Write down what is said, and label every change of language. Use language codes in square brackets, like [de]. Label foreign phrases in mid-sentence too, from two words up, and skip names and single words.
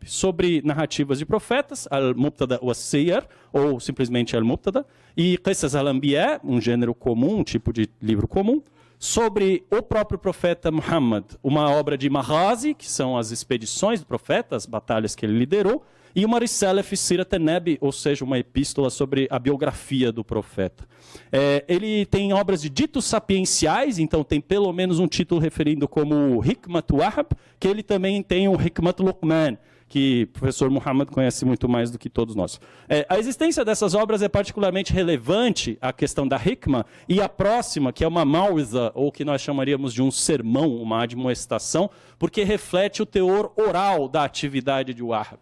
[pt] Sobre narrativas de profetas, Al-Mubtada wa Siyar, ou simplesmente Al-Mubtada, e Qisas al-Anbiya, um gênero comum, um tipo de livro comum. Sobre o próprio profeta Muhammad, uma obra de Maghazi, que são as expedições do profeta, as batalhas que ele liderou, e uma Risala fi Sirat an-Nabi, ou seja, uma epístola sobre a biografia do profeta. Ele tem obras de ditos sapienciais, então tem pelo menos um título referindo como Hikmat Wahab, que ele também tem o Hikmat Luqman, que o professor Muhammad conhece muito mais do que todos nós. A existência dessas obras é particularmente relevante, a questão da hikmah, e a próxima, que é uma mau'iza, ou que nós chamaríamos de um sermão, uma admoestação, porque reflete o teor oral da atividade de Wahab.